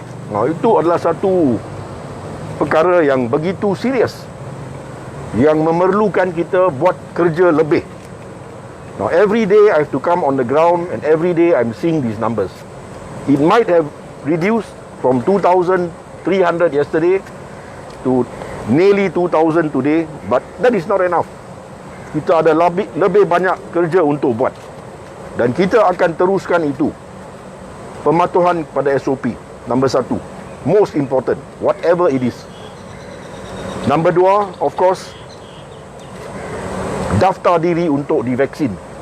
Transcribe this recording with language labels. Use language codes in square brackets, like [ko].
[ms] Nah, itu adalah satu perkara yang begitu serius, yang memerlukan kita buat kerja lebih. [en] Now, every day I have to come on the ground and every day I'm seeing these numbers. It might have reduced from 2,300 yesterday to nearly 2,000 today, but that is not enough. [ms] Kita ada lebih banyak kerja untuk buat, dan kita akan teruskan itu. Pematuhan pada [en] SOP, number 1, most important, whatever it is. Number 2, of course, [ms] daftar diri untuk divaksin.